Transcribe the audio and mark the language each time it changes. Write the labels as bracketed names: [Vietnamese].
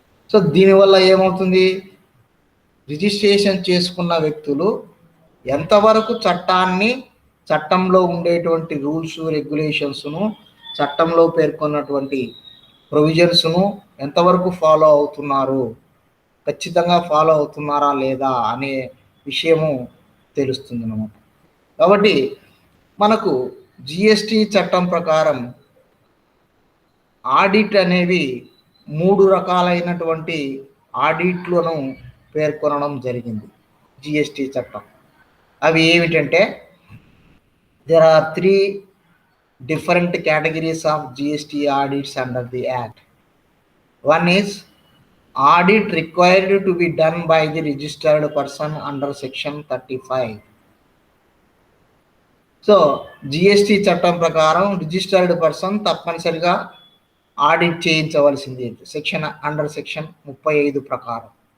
[Telugu] So దీనివల్ల ఏమవుతుంది, registration చేసుకున్న వ్యక్తులు ఎంతవరకు చట్టంలో ఉండేటువంటి రూల్స్, రెగ్యులేషన్స్ను, చట్టంలో పేర్కొన్నటువంటి ప్రొవిజన్స్ను ఎంతవరకు ఫాలో అవుతున్నారు, ఖచ్చితంగా ఫాలో అవుతున్నారా లేదా అనే విషయము తెలుస్తుంది అన్నమాట. కాబట్టి మనకు జిఎస్టి చట్టం ప్రకారం ఆడిట్ అనేవి 3 రకాలైనటువంటి ఆడిట్లను పేర్కొనడం జరిగింది జిఎస్టి చట్టం. అవి ఏమిటంటే, [English] there are 3 different categories of GST audits under the Act. One is audit required to be done by the registered person under section 35. [Telugu] So GST చట్టం ప్రకారం రిజిస్టర్డ్ పర్సన్ తప్పనిసరిగా ఆడిట్ చేయించవలసింది సెక్షన్ 35 ప్రకారం.